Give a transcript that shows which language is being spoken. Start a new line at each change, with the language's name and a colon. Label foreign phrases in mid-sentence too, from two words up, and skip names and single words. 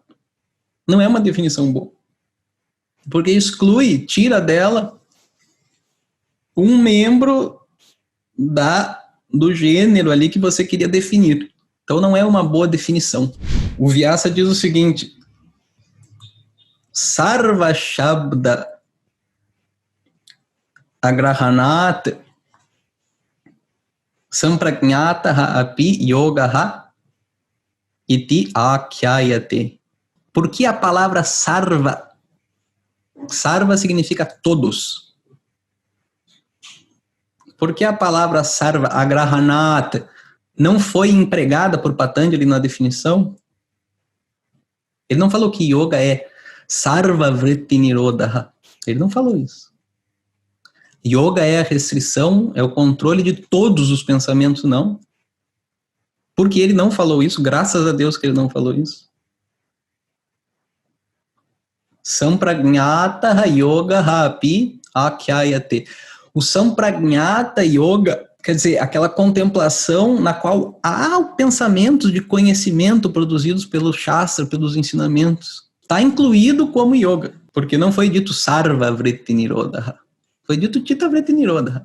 Portuguese: Não é uma definição boa, porque exclui, tira dela um membro do gênero ali que você queria definir. Então não é uma boa definição. O Vyasa diz o seguinte:
Sanskrit: Sarva Shabda Agrahanat Sampragnataha api yogaha iti akhyayate.
Portuguese: Por que a palavra sarva? Sarva significa todos. Por que a palavra sarva, agrahanat, não foi empregada por Patanjali na definição? Ele não falou que yoga é
Sanskrit: sarva vritti nirodha.
Portuguese: Ele não falou isso. Yoga é a restrição, é o controle de todos os pensamentos, não. Porque ele não falou isso, graças a Deus que ele não falou isso.
Sanskrit: Sampragnata yoga api akhyayate.
Portuguese: O Sampragnata Yoga, quer dizer, aquela contemplação na qual há pensamentos de conhecimento produzidos pelo Shastra, pelos ensinamentos. Está incluído como yoga, porque não foi dito
Sanskrit: Sarva Vritti Nirodha.
Portuguese: Foi dito
Sanskrit: Chitta Vritti Nirodha.